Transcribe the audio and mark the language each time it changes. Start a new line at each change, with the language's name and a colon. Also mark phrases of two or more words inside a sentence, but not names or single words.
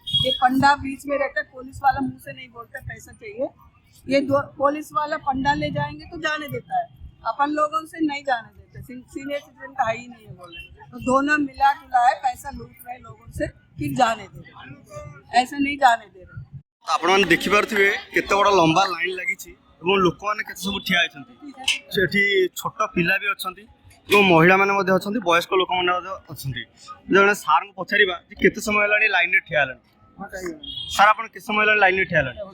Hindi: ये पंडा बीच में रहता है, पुलिस वाला मुंह से नहीं बोलता पैसा चाहिए, ये दो पुलिस वाला पंडा ले जाएंगे तो जाने देता है, अपन लोगों से नहीं जाने देते।
English: senior citizen
Hindi: का हाई नहीं है बोले, तो दोनों मिला जुला है, पैसा लूट रहे लोगों से, फिर जाने दे रहे, ऐसा नहीं जाने दे रहे।
Odia: ଆପଣ ମାନେ ଦେଖିପାରୁଥିବେ କେତେ ବଡ଼ ଲମ୍ବା ଲାଇନ୍ ଲାଗିଛି ଏବଂ ଲୋକମାନେ କେତେ ସବୁ ଠିଆ ହେଇଛନ୍ତି। ସେଠି ଛୋଟ ପିଲା ବି ଅଛନ୍ତି ଏବଂ ମହିଳାମାନେ ମଧ୍ୟ ଅଛନ୍ତି, ବୟସ୍କ ଲୋକମାନେ ମଧ୍ୟ ଅଛନ୍ତି। ଜଣେ ସାର୍ଙ୍କୁ ପଚାରିବା ଯେ କେତେ ସମୟ ହେଲାଣି ଲାଇନ୍ରେ ଠିଆ ହେଲାଣି? ସାର୍ ଆପଣ କେତେ ସମୟ ହେଲାଣି ଲାଇନ୍ରେ ଠିଆ ହେଲାଣି?